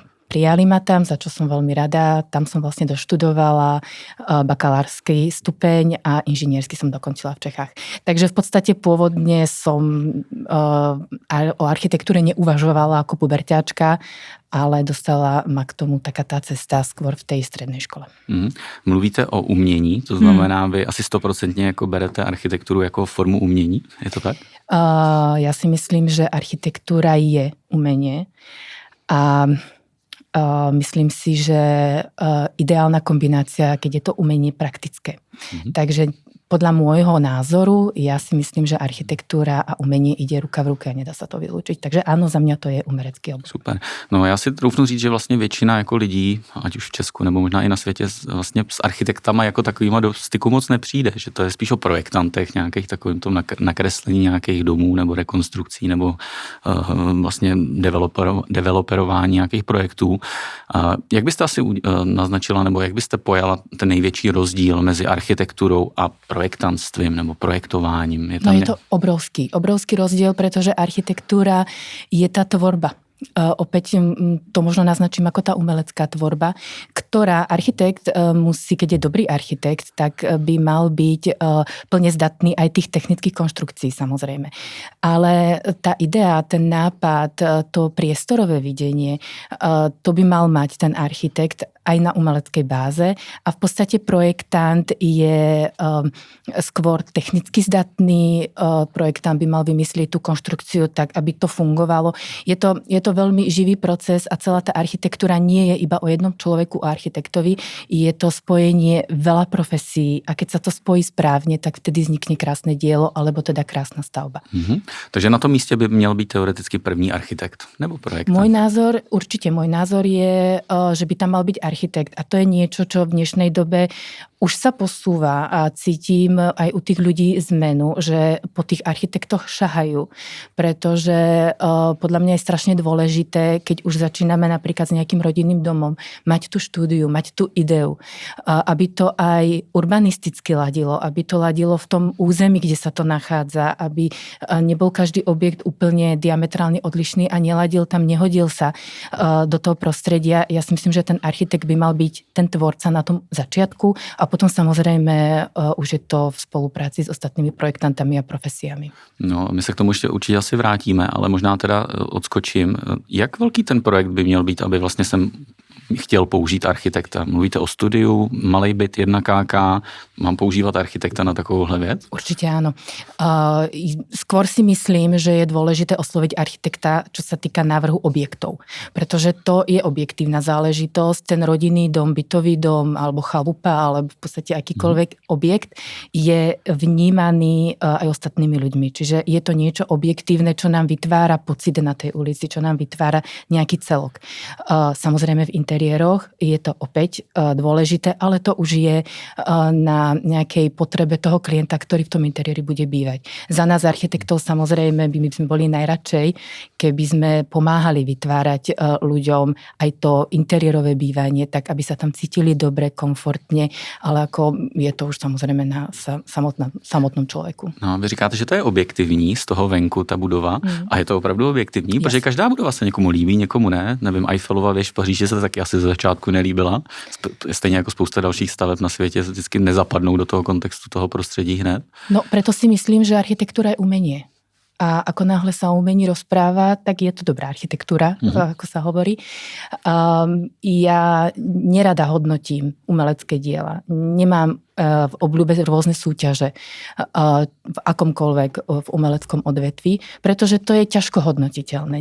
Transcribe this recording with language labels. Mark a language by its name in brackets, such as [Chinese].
[Slovak] Prijali ma tam, za čo som veľmi rada. Tam som vlastne doštudovala bakalársky stupeň a inžiniersky som dokončila v Čechách. Takže v podstate pôvodne som o architektúre neuvažovala ako puberťáčka, ale dostala ma k tomu taká tá cesta skôr v tej strednej škole. [Czech] Mluvíte o umění, to znamená, vy asi 100% jako berete architekturu jako formu umění, je to tak? [Slovak] Ja si myslím, že architektúra je umenie a myslím si, že ideálna kombinácia, keď je to umenie praktické. Takže podľa môjho názoru, ja si myslím, že architektúra a umenie ide ruka v ruke a nedá sa to vylúčiť. Takže áno, za mňa to je umerecký obor. [Czech] Super. No já si troufnu říct, že vlastně většina jako lidí, ať už v Česku nebo možná i na světě, vlastně s architektama jako takovýma do styku moc nepřijde. Že to je spíš o projektantech, nějakých takovým tom nakreslení nějakých domů nebo rekonstrukcí nebo vlastně developerování nějakých projektů. Jak byste asi naznačila nebo jak byste pojala ten největší rozdíl mezi architekturou a projektantstvím nebo projektováním? [Slovak] Je to obrovský rozdiel, pretože architektúra je tá tvorba. Opäť to možno naznačím ako tá umelecká tvorba, ktorá architekt musí, keď je dobrý architekt, tak by mal byť plne zdatný aj tých technických konštrukcií samozrejme. Ale tá idea, ten nápad, to priestorové videnie, to by mal mať ten architekt aj na umeleckej báze a v podstate projektant je skôr technicky zdatný, projektant by mal vymyslieť tú konštrukciu tak, aby to fungovalo. Je to veľmi živý proces a celá tá architektúra nie je iba o jednom človeku, o architektovi. Je to spojenie veľa profesí a keď sa to spojí správne, tak vtedy vznikne krásne dielo alebo teda krásna stavba. [Czech] Takže na tom místě by měl být teoreticky první architekt nebo projektant? [Slovak] Môj názor je, že by tam mal byť architekt a to je niečo, čo v dnešnej dobe už sa posúva a cítim aj u tých ľudí zmenu, že po tých architektoch šahajú, pretože podľa mňa je strašne dôležité, keď už začíname napríklad s nejakým rodinným domom, mať tú štúdiu, mať tú ideu, aby to aj urbanisticky ladilo, aby to ladilo v tom území, kde sa to nachádza, aby nebol každý objekt úplne diametrálne odlišný a neladil tam, nehodil sa do toho prostredia. Ja si myslím, že ten architekt by mal byť ten tvorca na tom začiatku a potom samozrejme už je to v spolupráci s ostatnými projektantami a profesiami. [Czech] No, my se k tomu ještě určitě asi vrátíme, ale možná teda odskočím. Jak velký ten projekt by měl být, aby vlastně jsem chtěl použít architekta? Mluvíte o studiu, malej byt, 1 KK, mám používat architekta na takovouhle věc? [Slovak] Určite áno. Skôr si myslím, že je dôležité osloviť architekta, čo sa týka návrhu objektov, pretože to je objektívna záležitosť. Ten rodinný dom, bytový dom alebo chalupa, alebo v podstate akýkoľvek objekt je vnímaný aj ostatnými ľuďmi. Čiže je to niečo objektívne, čo nám vytvára pocit na tej ulici, čo nám vytvára nejaký celok. Samozrejme v interiéri interiéroch, je to opäť dôležité, ale to už je na nejakej potrebe toho klienta, ktorý v tom interiéri bude bývať. Za nás architektov samozrejme by sme boli najradšej, keby sme pomáhali vytvárať ľuďom aj to interiérové bývanie, tak aby sa tam cítili dobre, komfortne, ale ako je to už samozrejme na samotnom človeku. [Czech] No, vy říkáte, že to je objektivní z toho venku, ta budova, a je to opravdu objektivní, protože každá budova se někomu líbí, někomu ne. Nevím, Eiffelova věž v Paříži se taky asi z začátku nelíbila. Stejně jako spousta dalších staveb na světě vždycky nezapadnou do toho kontextu toho prostředí hned. [Slovak] No, preto si myslím, že architektúra je umenie. A ako náhle sa o umení rozpráva, tak je to dobrá architektúra, ako sa hovorí. Ja nerada hodnotím umelecké diela. Nemám v obľúbe rôzne súťaže v akomkoľvek v umeleckom odvetví, pretože to je ťažko hodnotiteľné.